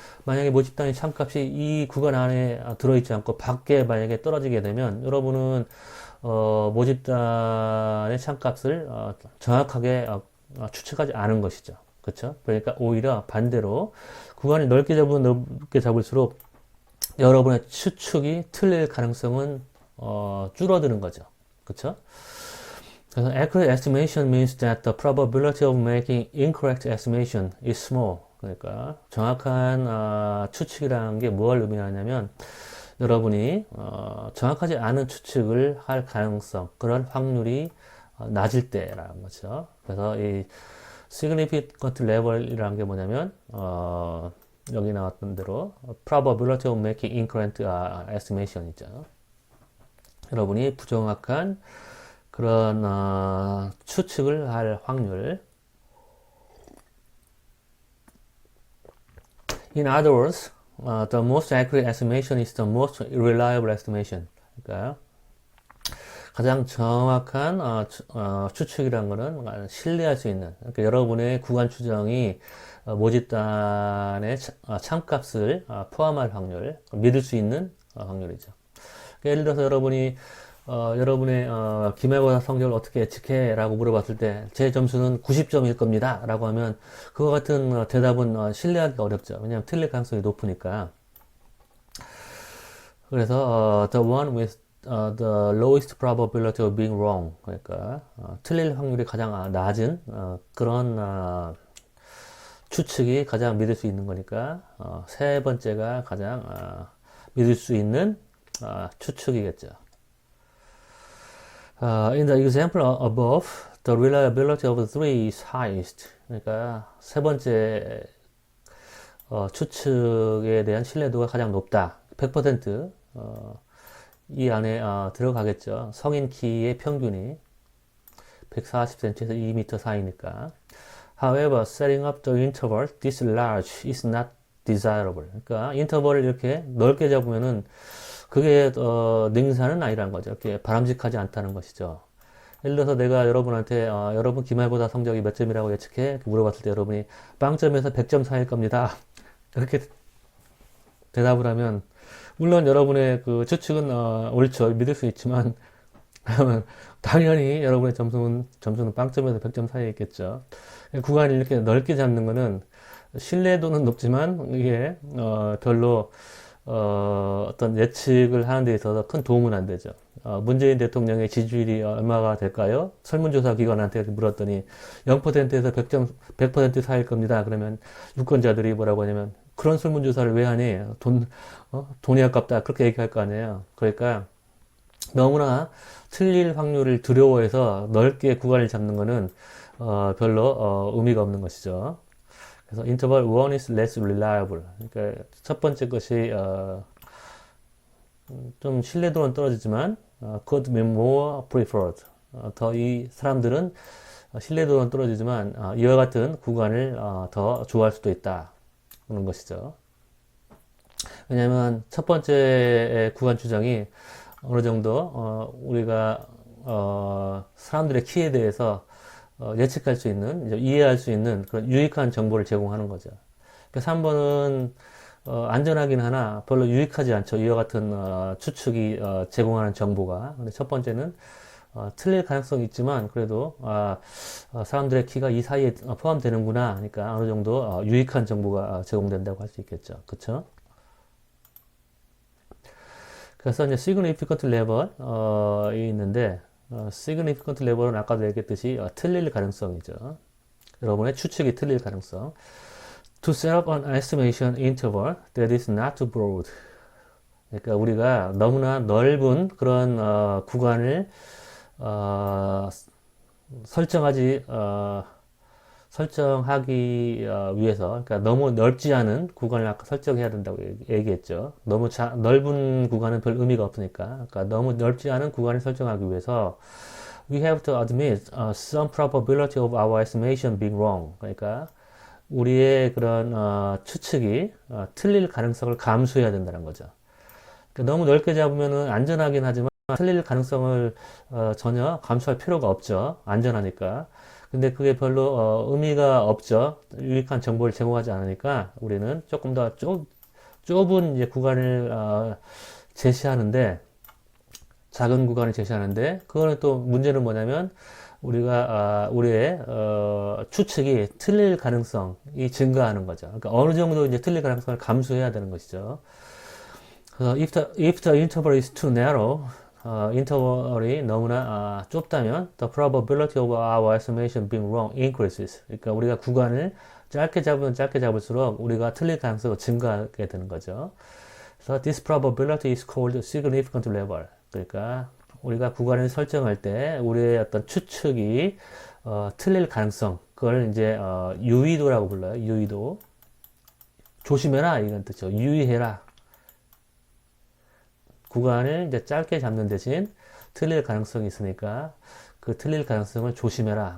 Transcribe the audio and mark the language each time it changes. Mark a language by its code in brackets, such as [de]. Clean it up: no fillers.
[ko] 만약에 모집단의 참값이 이 구간 안에 들어있지 않고 밖에 만약에 떨어지게 되면 여러분은 모집단의 참값을 정확하게 추측하지 않은 것이죠. 그렇죠? 그러니까 오히려 반대로 구간을 넓게 잡으면 넓게 잡을수록 여러분의 추측이 틀릴 가능성은 줄어드는 거죠. 그렇죠? 그래서 [en] accurate estimation means that the probability of making incorrect estimation is small. [ko] 그러니까 정확한 추측이라는 게 뭘 의미하냐면 여러분이 정확하지 않은 추측을 할 가능성, 그런 확률이 낮을 때라는 거죠. 그래서 이 significant level이라는 게 뭐냐면 여기 나왔던 대로 [en] probability of making incorrect estimation [ko] 이죠. 여러분이 부정확한 그런 추측을 할 확률. [en] In other words, the most accurate estimation is the most reliable estimation. [ko] 그러니까 가장 정확한 추측이라는 것은 신뢰할 수 있는, 그러니까 여러분의 구간 추정이 모집단의 참값을 포함할 확률, 믿을 수 있는 확률이죠. 그러니까 예를 들어서 여러분이 여러분의 기말고사 성적을 어떻게 예측해? 라고 물어봤을 때 제 점수는 90점일 겁니다 라고 하면 그와 같은 대답은 신뢰하기가 어렵죠. 왜냐하면 틀릴 가능성이 높으니까. 그래서 [en] the one with the lowest probability of being wrong, [ko] 그러니까 틀릴 확률이 가장 낮은 그런 추측이 가장 믿을 수 있는 거니까 세 번째가 가장 믿을 수 있는 추측이겠죠. [en] In the example above, the reliability of 3 is highest. [ko] 그러니까 세 번째 추측에 대한 신뢰도가 가장 높다. 100% 이 안에 들어가겠죠. 성인 키의 평균이 140cm에서 2m 사이니까. [en] However, setting up the interval this large is not desirable. [ko] 그러니까 인터벌을 이렇게 넓게 잡으면은 그게 능사는 아니라는 거죠. 이렇게 바람직하지 않다는 것이죠. 예를 들어서 내가 여러분한테 여러분 기말고사 성적이 몇 점이라고 예측해? 이렇게 물어봤을 때 여러분이 빵점에서 100점 사이일 겁니다. 이렇게 대답을 하면 물론 여러분의 그 추측은 옳죠. 믿을 수 있지만 당연히 여러분의 점수는 빵점에서 100점 사이에 있겠죠. 구간을 이렇게 넓게 잡는 거는 신뢰도는 높지만 이게 별로 어떤 예측을 하는 데 있어서 큰 도움은 안 되죠. 문재인 대통령의 지지율이 얼마가 될까요? 설문조사 기관한테 물었더니 0%에서 100점, 100% 사이일 겁니다. 그러면 유권자들이 뭐라고 하냐면 그런 설문조사를 왜 하니? 돈이 아깝다. 그렇게 얘기할 거 아니에요. 그러니까 너무나 틀릴 확률을 두려워해서 넓게 구간을 잡는 거는 별로 의미가 없는 것이죠. 그래서 [en] interval 1 is less reliable. [ko] 그러니까 첫 번째 것이 좀 신뢰도는 떨어지지만 [en] could be more preferred. [ko] 더 이 사람들은 신뢰도는 떨어지지만 이와 같은 구간을 더 좋아할 수도 있다. 그런 것이죠. 왜냐하면 첫 번째 구간 추정이 어느 정도 우리가 사람들의 키에 대해서 예측할 수 있는, 이제 이해할 수 있는 그런 유익한 정보를 제공하는 거죠. 그래서 3번은 안전하긴 하나 별로 유익하지 않죠. 이와 같은 추측이 제공하는 정보가. 근데 첫 번째는 틀릴 가능성이 있지만 그래도 사람들의 키가 이 사이에 포함되는구나 하니까 어느 정도 유익한 정보가 제공된다고 할 수 있겠죠. 그쵸? 그래서 이제 significant level이 있는데 significant level은 아까도 얘기했듯이 틀릴 가능성이죠. 여러분의 추측이 틀릴 가능성. [en] To set up an estimation interval that is not too broad. [ko] 그러니까 우리가 너무나 넓은 그런 구간을 설정하지 설정하기 위해서, 그러니까 너무 넓지 않은 구간을 아까 설정해야 된다고 얘기했죠. 너무 넓은 구간은 별 의미가 없으니까. 그러니까 너무 넓지 않은 구간을 설정하기 위해서 [en] we have to admit some probability of our estimation being wrong. [ko] 그러니까 우리의 그런 추측이 틀릴 가능성을 감수해야 된다는 거죠. 그러니까 너무 넓게 잡으면은 안전하긴 하지만 틀릴 가능성을 전혀 감수할 필요가 없죠. 안전하니까. 근데 그게 별로 의미가 없죠. 유익한 정보를 제공하지 않으니까 우리는 조금 더 좁은 이제 구간을 제시하는데, 작은 구간을 제시하는데, 그거는 또 문제는 뭐냐면 우리가 우리의 추측이 틀릴 가능성이 증가하는 거죠. 그러니까 어느 정도 이제 틀릴 가능성을 감수해야 되는 것이죠. 그래서 [en] if the interval is too narrow, [ko] 인터벌이 너무나 좁다면 [en] the probability of our estimation being wrong increases. [ko] 그러니까 우리가 구간을 짧게 잡으면 짧게 잡을수록 우리가 틀릴 가능성이 증가하게 되는 거죠. 그래서 [en] this probability is called significant level. [ko] 그러니까 우리가 구간을 설정할 때 우리의 어떤 추측이 틀릴 가능성, 그걸 이제 유의도라고 불러요. 유의도. 조심해라 이런 뜻이죠. 유의해라. 구간을 이제 짧게 잡는 대신 틀릴 가능성이 있으니까 그 틀릴 가능성을 조심해라.